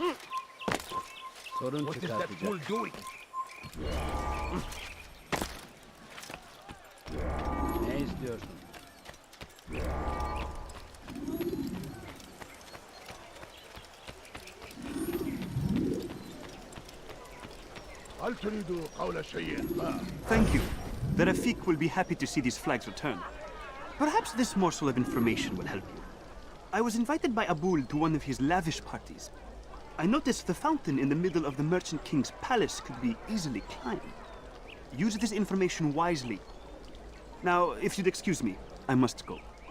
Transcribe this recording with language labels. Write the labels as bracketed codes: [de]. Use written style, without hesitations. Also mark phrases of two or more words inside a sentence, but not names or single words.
[en] What is that fool doing? [tr] Ne istiyorsun? [ar] هل تريد قول شيء ما؟ [en] Thank you. The Rafik will be happy to see these flags return. Perhaps this morsel of information will help you. I was invited by Abul to one of his lavish parties. I noticed the fountain in the middle of the Merchant King's palace could be easily climbed. Use this information wisely. Now, if you'd excuse me, I must go.